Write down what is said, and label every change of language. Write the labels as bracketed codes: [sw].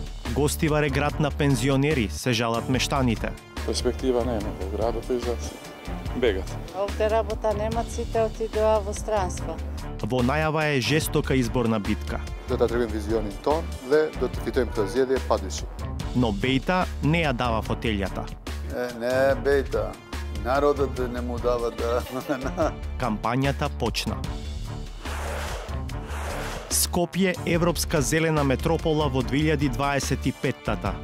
[mk] Гостивар е град на пензионери, се жалат мештаните. Перспектива нема во градот и за бегат. Овде работа немат, сите отидоа во странство. Во најава е жестока изборна битка. [sq] Do ta tregojmë vizionin ton dhe do të fitojmë këtë zgjedhje padyshim. [mk] Но Бејта не ја дава фотелјата. Не, Бејта. Народот не му дава да... Кампањата почна. Скопје европска зелена метропола во 2025-тата.